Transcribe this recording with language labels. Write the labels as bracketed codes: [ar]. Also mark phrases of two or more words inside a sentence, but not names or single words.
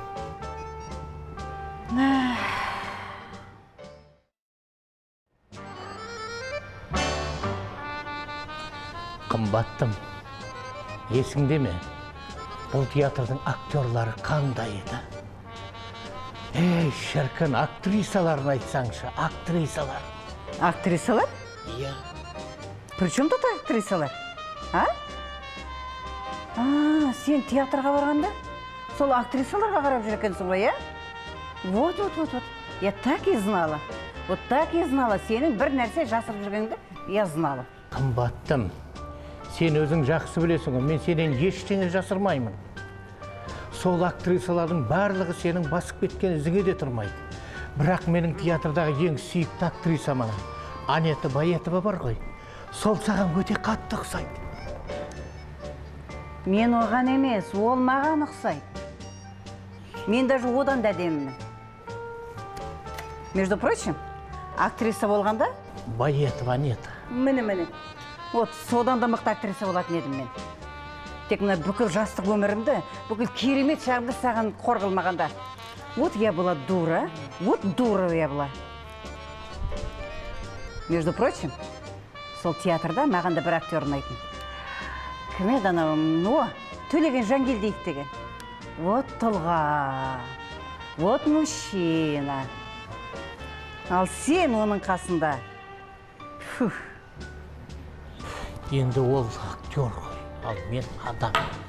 [kk] Қымбаттым, есіңде ме? Бұл театрдың актерлары қандай еді? Шіркін, актрисаларын айтсаңшы, актрисалар. Актрисалар? Иә. [ru] При чем тут актрисалар? [kk] Сен театрға барғанда, сол актрисаларға қарап жүр екенсің ғой, [ru] Вот. Я так и знала. Вот так и знала. [kk] Сенің бір нәрсе жасырып жүргеніңді, [ru] я знала. [kk] Қымбаттым, сен өзің жақсы білесің ғой, мен сенен ештеңе жасырмаймын. Сол актрисалардың барлығы сенің басып кеткен ізіңе де тұрмайды. Бірақ менің театрдағы ең сүйікті актриса мана Анета Баетова бар ғой. Сол саған өте қатты ұқсайды. Мен оған емес, ол маған ұқсайды. Мен даже одан да әдемімін. [ru] Между прочим, [kk] актриса болғанда? Баетова Анета. Міне. Вот содан да мықты актриса болатын едім мен. Тек мына бүкіл жастық өмірімді, бүкіл керемет шағымды саған қор қылмағанда. [ru] Вот я была дура, вот дура я была. Между прочим, [kk] сол театрда маған да бір актер ұнайтын. Кім еді анау? Төлеген Жангелдиев деген. Вот тұлға, [ru] вот мужчина. [kk] Ал сен оның қасында. Енді ол актер ғой, ал мен адам.